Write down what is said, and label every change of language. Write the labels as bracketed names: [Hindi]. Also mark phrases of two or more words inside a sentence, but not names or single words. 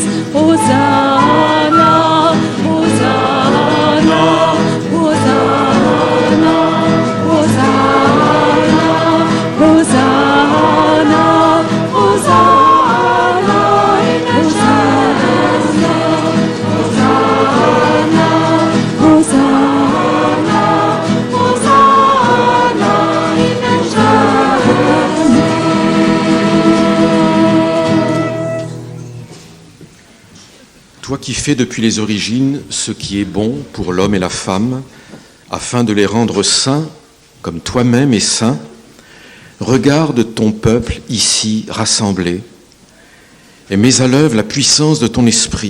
[Latin] Hosanna, Hosanna, Hosanna, Hosanna, Hosanna, Hosanna in excelsis. Hosanna, Hosanna, Hosanna in excelsis. [French] Toi qui fais depuis les origines ce qui est bon pour l'homme et la femme, afin de les rendre saints comme toi-même es saint, regarde ton peuple ici rassemblé et mets à l'œuvre la puissance de ton esprit.